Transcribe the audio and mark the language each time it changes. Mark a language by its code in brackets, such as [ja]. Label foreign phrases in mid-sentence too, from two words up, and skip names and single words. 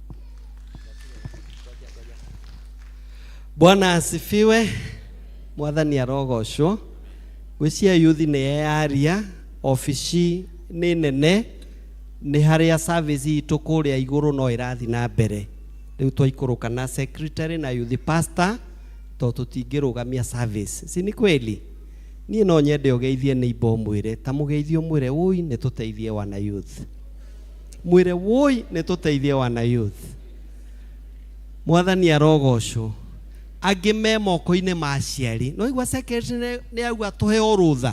[sw] Bwana asifiwe. [ki] Mwathani arogocwo. Gwĩcia youth nĩ yaria ofici nĩ nene nĩ harĩa service itũ kũrĩa igũrũ no ĩrathi na mbere. Rĩu twaikũrũka na secretary na [en] youth pastor [ki] to tũtingĩrũgamia service. [sw] Si ni kweli? [ki] Niĩ no nyende ũgeithie neighbor mwĩre ta mũgeithio mwĩre woi nĩ tũteithie wana youth. Mwĩre woi nĩ tũteithie wana youth. Mwathani arogocwo. Angĩ me moko-inĩ ma aciari. No igua secretary nĩ auga tũhe rũtha.